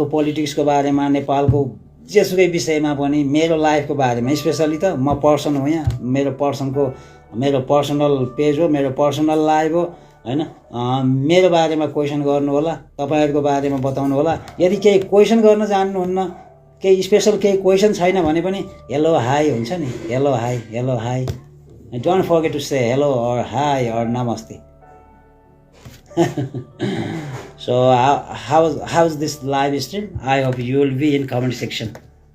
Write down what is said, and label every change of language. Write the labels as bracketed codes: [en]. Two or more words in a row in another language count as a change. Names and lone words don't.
[ne] पोलिटिक्सको बारेमा नेपालको जेसुकै विषयमा पनि मेरो लाइफको बारेमा स्पेसली त म पर्सन हो यहाँ मेरो [en] personal page [ne] हो मेरो [en] personal life [ne] हो हैन मेरो बारेमा क्वेसन गर्नु होला तपाईहरुको बारेमा बताउनु होला यदि केही क्वेसन गर्न जान्नुहुन्न केही स्पेशल केही क्वेसन छैन भने पनि [en] hello hi [ne] हुन्छ नि [en] hello hi don't forget to say hello [ne] और हाई और नमस्ते [en] So how's this live stream? I hope you will be in comment section.